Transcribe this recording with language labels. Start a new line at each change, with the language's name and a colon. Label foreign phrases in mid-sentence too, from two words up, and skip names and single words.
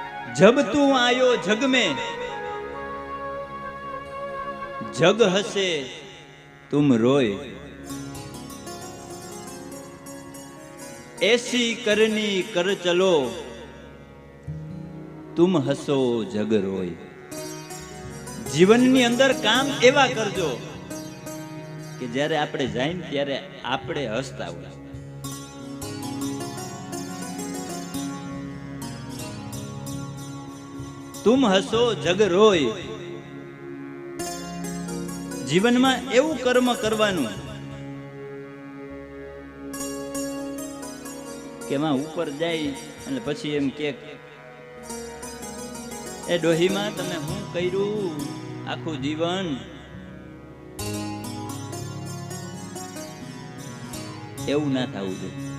Hindi: जब तू आयो जग में जग हसे तुम रोए, ऐसी करनी कर चलो तुम हसो जग रोए।
Gujarati: જીવનની અંદર કામ એવા કરજો કે જ્યારે આપણે જાય ને ત્યારે આપણે હસતા હોય।
Hindi: तुम हसो जग रोय।
Gujarati: जीवનમાં એવું કર્મ કરવાનું કે માં ઉપર જાય અને પછી એમ કે એ ડોહીમાં તમે શું કર્યું આખું જીવન, એવું ના થવું જોઈએ।